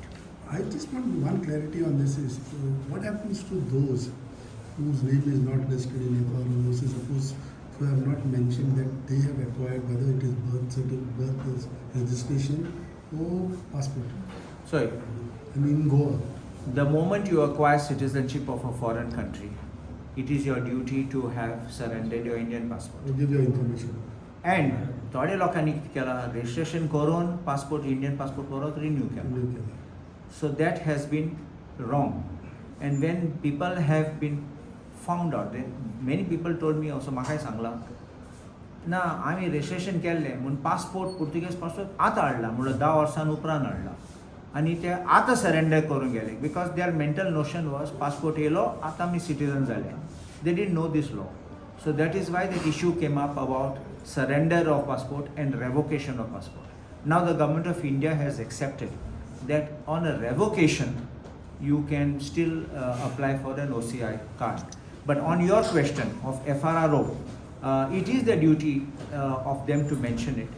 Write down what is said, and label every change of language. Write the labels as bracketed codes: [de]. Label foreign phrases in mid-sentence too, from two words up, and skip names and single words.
[en] I just want one clarity on this is what happens to those whose name is not listed in FRO, suppose who have not mentioned that they have acquired, whether it is birth certificate, birth registration or passport. Sorry. I mean Goa. The moment you acquire citizenship of a foreign country, it is your duty to have surrendered your Indian passport. I'll give you information. [kok] And थोडे लोकांनी केला registration करून [en] passport Indian passport [kok] परत renew केला. [en] So that has been wrong. And when people have been found out, many people told me also, [kok] म्हाकाय सांगला ना आम्ही registration केले म्हूण passport पुर्तुगेज passport आतां हाडला म्हणल्यार 10 वर्सां उपरांत हाडला आनी ते आतां सरेंडर करून गेले [en] because their mental notion was [kok] passport येयलो आतां आमी citizen जाले. [en] They didn't know this law. So that is why that issue came up about surrender of passport and revocation of passport. Now the government of India has accepted that on a revocation you can still apply for an OCI card. But on your question of FRRO, it is the duty of them to mention it.